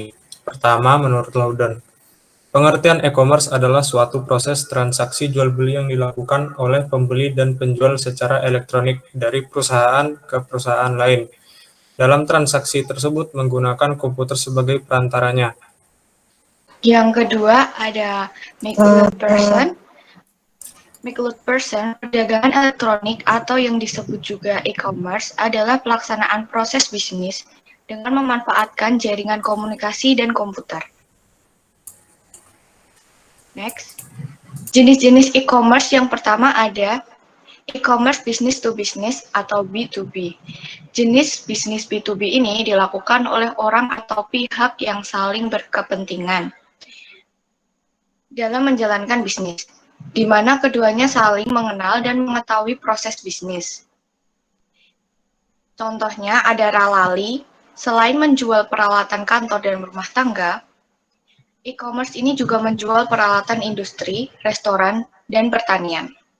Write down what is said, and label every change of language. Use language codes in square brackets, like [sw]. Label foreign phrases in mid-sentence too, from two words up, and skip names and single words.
[id] Pertama, menurut Laudon, pengertian e-commerce adalah suatu proses transaksi jual beli yang dilakukan oleh pembeli dan penjual secara elektronik dari perusahaan ke perusahaan lain. Dalam transaksi tersebut menggunakan komputer sebagai perantaranya. Yang kedua ada make-good person. Make-good person, perdagangan elektronik atau yang disebut juga e-commerce adalah pelaksanaan proses bisnis dengan memanfaatkan jaringan komunikasi dan komputer. Next, jenis-jenis e-commerce yang pertama ada e-commerce [en] business to business [id] atau B2B. Jenis bisnis B2B ini dilakukan oleh orang atau pihak yang saling berkepentingan dalam menjalankan bisnis, di mana keduanya saling mengenal dan mengetahui proses bisnis. Contohnya ada Ralali, selain menjual peralatan kantor dan rumah tangga, e-commerce ini juga menjual peralatan industri, restoran, dan pertanian.